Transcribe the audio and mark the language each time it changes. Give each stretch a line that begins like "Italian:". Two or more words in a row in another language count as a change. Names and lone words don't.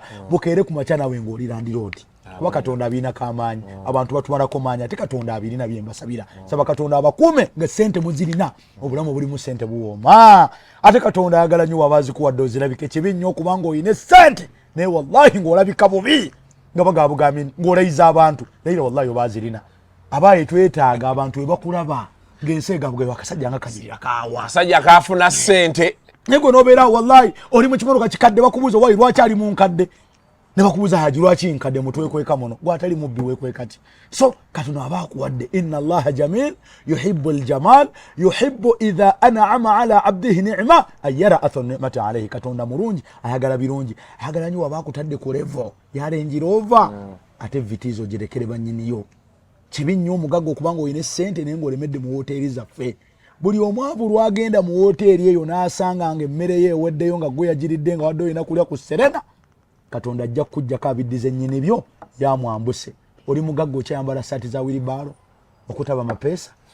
Ganda: bukeere ku makya nawe ng'olirandira oti kuba Katonda abiinako amaanyi abantu batumalako maanyi ate Katonda abirina bye mbasabira saba Katonda abakuume nga ssente muzirina obulamu bulimu ssente buwooma ate Katonda ayagala nnyo wabazikuwadde ozirabike kibi nnyo okubanga oyina ssente naye wallahi ng'olabika bubi nga bagaabugambi ng'olayiza abantu naye wallahi obaazirina abaaye twetaaga abantu we bakulaba ng'ensi egabwe akasajja nga kanyirira kaawa kasajja kaafuna ssente naye gwe n'obeera wallahi oli mu kimotoka kikadde bakubuuza wayi lwaki ali mu nkadde ne bakubuuza haji lwaki nkadde mutwe wekweka muno gwatali mubbi wekweka ki so Katonda aba akuwadde
Arabic: إن الله جميل يحب الجمال يحب إذا أنعم على عبده نعمة أن يرى أثر نعمته عليه
Ganda: Katonda mulungi ayagala birungi ayagala nnyo aba akutadde ku level ya Range Rover ate vitizo girekere bannyiniyo kibi nnyo omugagga okubanga olina ssente naye ng'olemedde mu woteeri zaffe buli omwavu lwagenda mu woteeri eyo n'asanga nga emmere ye eweddeyo nga gwe yagiridde nga wadde olina kulya ku Serena Katonda ajja kujjako abiddize nnyini byo byamwambuse oli mugagga okyayambala saati za wilibaalo okutaba mapeesa